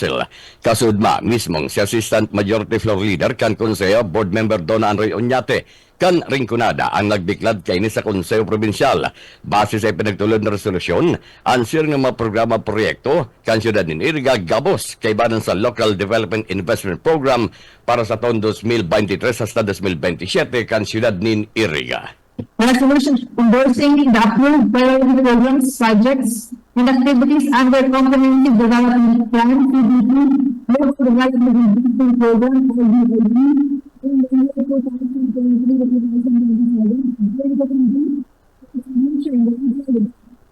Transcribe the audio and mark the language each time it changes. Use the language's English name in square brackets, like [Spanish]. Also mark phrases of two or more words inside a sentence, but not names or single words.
[Bikol] Kasudma mismong si Assistant Majority Floor Leader kan Konseyo Board Member Donna Roy Oñate kan Rinconada ang nagbiklad kay ni sa Konseyo Provincial. Base sa pinagtulod na resolusyon, answer ng mga programa proyekto kan siyudad ni Iriga Gabos kay banan sa Local Development Investment Program para sa taon 2023 hasta 2027 kan siyudad ni Iriga. [English] Resolution endorsing the approved priority programs, projects, and activities under Comprehensive Development Plan, CDP, Local Development Investment Program, LDIP, in the year 2023.